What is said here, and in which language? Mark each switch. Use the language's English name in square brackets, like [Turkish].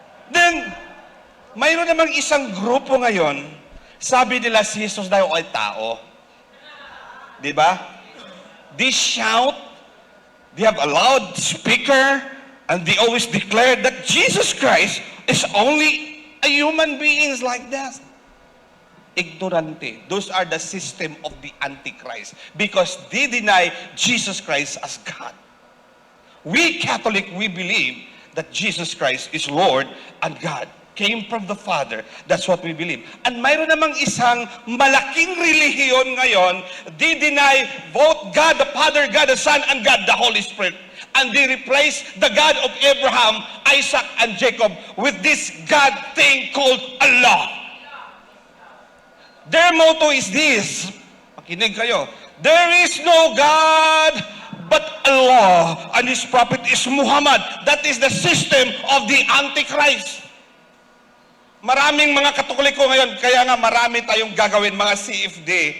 [Filipino] Then, mayroon namang isang grupo ngayon, sabi nila si Jesus daw ay tao. Di ba? [English] They shout, they have a loud speaker, and they always declare that Jesus Christ is only a human being like that. Ignorante. Those are the system of the Antichrist because they deny Jesus Christ as God. We Catholic, we believe that Jesus Christ is Lord and God. Came from the Father. That's what we believe. And [Filipino] mayroon namang isang malaking relihiyon ngayon, [English] they deny both God the Father, God the Son, and God the Holy Spirit. And they replace the God of Abraham, Isaac, and Jacob with this God thing called Allah. Their motto is this. [Filipino] Makinig kayo. [English] There is no God but Allah, and His prophet is Muhammad. That is the system of the Antichrist. [Filipino] Maraming mga Katoliko ngayon, kaya nga marami tayong gagawin, mga CFD.